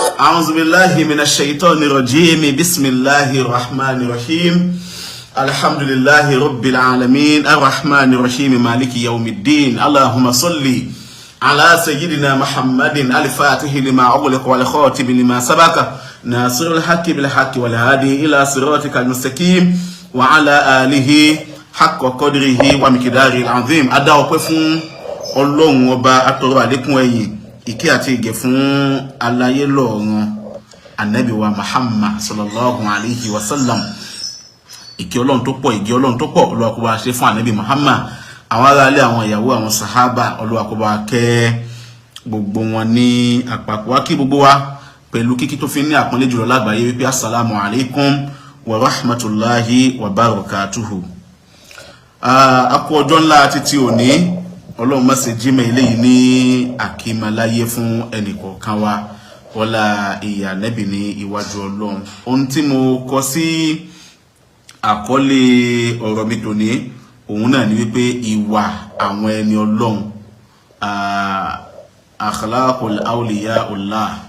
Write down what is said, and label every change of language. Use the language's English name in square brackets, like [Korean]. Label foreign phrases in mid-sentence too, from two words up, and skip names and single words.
[Arabic] أعوذ بالله من الشيطان الرجيم بسم الله الرحمن الرحيم الحمد لله رب العالمين الرحمن الرحيم مالك يوم الدين اللهم صل على سيدنا محمد الفاتح لما أغلق والخاتم لما سبق ناصر الحق بالحق والهادي إلى صراطك المستقيم وعلى آله حق قدره ومقداره العظيم [Yoruba] أدعو فún Ọlọ́run ọba atọrọ àlékún ẹ̀yìn ìkẹ́ àti ìgẹ̀ fún aláyé lọ́run Ànábì wa Muhammad [Arabic] صلى الله عليه وسلم [Yoruba] ìkẹ́ Ọlọ́run tó pọ̀ ìgẹ̀ Ọlọ́run tó pọ̀ Olúwa kó bá ṣe fún Ànábì Muhammad àwọn ará ilé àwọn ìyàwó àwọn sàhábà Olúwa kó bá kẹ́ gbogbo wọn ní àpapọ̀ wá kí gbogbo wa pẹ̀lú kíkí tó fi ní àpọ́nlé jùlọ lágbàáyé wípé [Arabic] السلام عليكم ورحمة الله وبركاته [Yoruba] akú ọjọ́ ńlá títí òní Ọlọ́run má ṣe jímọ̀ eléyìí ní àkímàláyé fún ẹnìkọ̀ọ̀kan wa wọ́lá ìyà Ànábì ní iwájú Ọlọ́run ohun tí mo kọ sí àkọlé ọ̀rọ̀ mi tòní òun náà ni wípé ìwà àwọn ẹni Ọlọ́run [Arabic] أخلاق أولياء الله